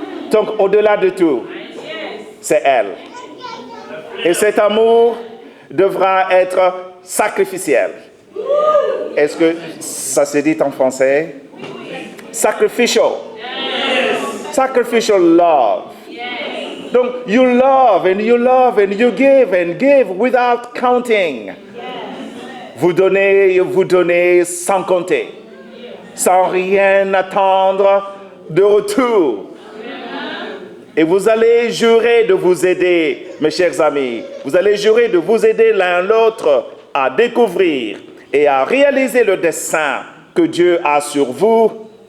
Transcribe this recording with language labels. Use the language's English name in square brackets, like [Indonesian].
[French] Donc, au-delà de tout, c'est elle. Et cet amour devra être sacrificiel. Est-ce que ça se dit en français? [English] Sacrificial. Sacrificial love. Donc, you love and you love and you give without counting. [French] Vous donnez sans compter, sans rien attendre de retour. Et vous allez jurer de vous aider, mes chers amis. Vous allez jurer de vous aider l'un l'autre à découvrir et à réaliser le dessein que Dieu a sur vous,